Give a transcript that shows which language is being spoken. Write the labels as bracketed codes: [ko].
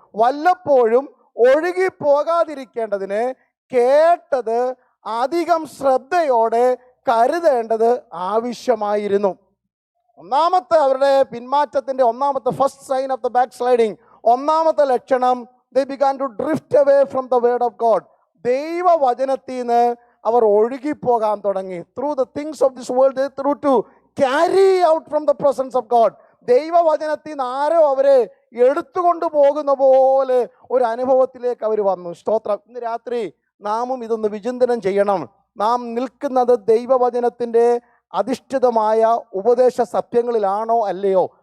[ml] വല്ലപ്പോഴും ഒഴുകിപ്പോകാതിരിക്കേണ്ടതിന് കേട്ടത് അധികം ശ്രദ്ധയോടെ കരുതേണ്ടത് ആവശ്യമായിരുന്നു. 1-ാമത്തെ അവരുടെ പിന്മാറ്റത്തിൻ്റെ 1-ാമത്തെ [en] first sign of the backsliding, [ml] 1-ാമത്തെ ലക്ഷണം, [en] they began to drift away from the word of God. [ml] ദൈവവചനത്തിൽ നിന്ന് അവർ ഒഴുകിപ്പോകാൻ തുടങ്ങി. [en] Through the things of this world they threw to carry out from the presence of God. [ml] ദൈവവചനത്തിൽ നിന്ന് ആരോ അവരെ എടുത്തുകൊണ്ട് പോകുന്ന പോലെ ഒരു അനുഭവത്തിലേക്ക് അവർ വന്നു. സ്തോത്രം. ഇന്ന് രാത്രി നാമും ഇതൊന്ന് വിചിന്തനം ചെയ്യണം. നാം നിൽക്കുന്നത് ദൈവവചനത്തിൻ്റെ അധിഷ്ഠിതമായ ഉപദേശ സത്യങ്ങളിലാണോ അല്ലയോ?